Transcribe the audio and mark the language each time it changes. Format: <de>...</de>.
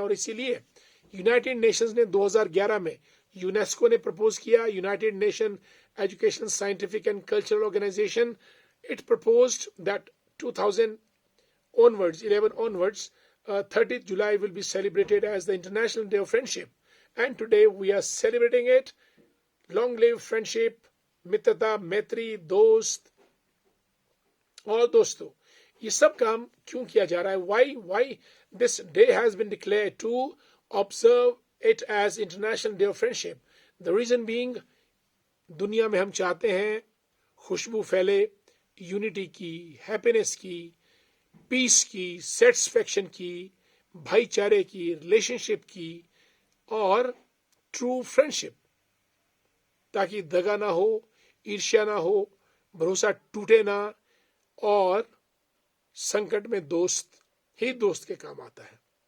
<hi>और इसीलिए United Nations ने 2011 में, यूनेस्को ने प्रपोज किया,</hi> <en>United Nation Education Scientific and Cultural Organization, it proposed that 2000 11 onwards, 30th July will be celebrated as the International Day of Friendship. And today we are celebrating it. Long live friendship,</en> <hi>मित्रता, मैत्री, दोस्त. और दोस्तों, ये सब काम क्यों किया जा रहा है?</hi> <en>Why this day has been declared to observe it as International Day of Friendship? The reason being,</en> <hi>दुनिया में हम चाहते हैं खुशबू फैले यूनिटी की, हैप्पीनेस की, पीस की, सेटिस्फेक्शन की, भाईचारे की, रिलेशनशिप की और ट्रू फ्रेंडशिप, ताकि दगा ना हो, ईर्ष्या ना हो, भरोसा टूटे ना, और संकट में दोस्त ही दोस्त के काम आता है।</hi>